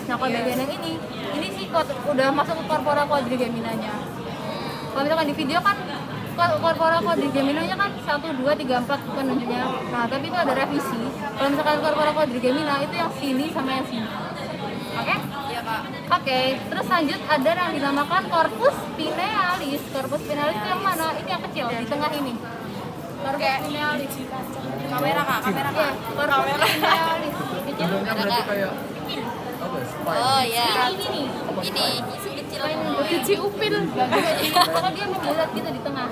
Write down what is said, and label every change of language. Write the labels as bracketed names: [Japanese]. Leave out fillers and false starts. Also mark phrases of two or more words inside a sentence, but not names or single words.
[Indonesian] Nah, kalau bagian yang ini sih udah masuk ke [Latin] corpora quadrigeminanya. [Indonesian] Kalau misalkan di video kan [Latin] corpora quadrigeminanya [Indonesian] kan 1, 2, 3, 4 penunjuknya. Nah, tapi itu ada revisi. Kalau misalkan [Latin] corpora quadrigemina [Indonesian] itu yang sini sama yang sini. Oke? Iya, Kak. Oke, terus lanjut ada yang dinamakan [Latin] corpus pinealis. Corpus pinealis [Indonesian] itu yang mana? Ini yang kecil di tengah ini. [Latin] Corpus pinealis. [Indonesian] Kamera, Kak. Kamera, Kak. [Latin] Corpus pinealis. Kecil. [Indonesian] Bentuknya berarti kayak apa ya? Spine. Oh iya. Ini. Ini isi kecil. Kecil upil. Pokoknya dia membulat gitu di tengah.